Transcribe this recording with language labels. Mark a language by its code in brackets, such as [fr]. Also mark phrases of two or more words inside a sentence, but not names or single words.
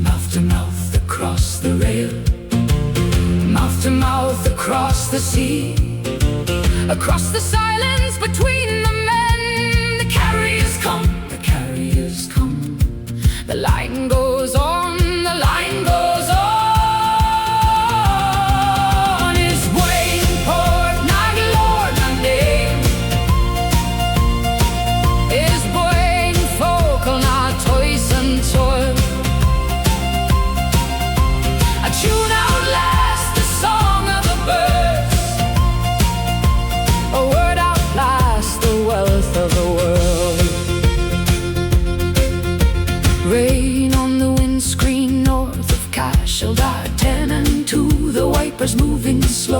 [en] Mouth to mouth across the rail, mouth to mouth across the sea, across the silence between the men. The carriers come, the carriers come. The line goes on, the line goes on. [ga] Is buaine port na glór n-éan? Is buaine focal na tois and toil? [en] A tune outlasts the song of the birds. A word outlasts the wealth of the world. Rain on the windscreen north of Cashel, 10 and 2, the wipers moving slow.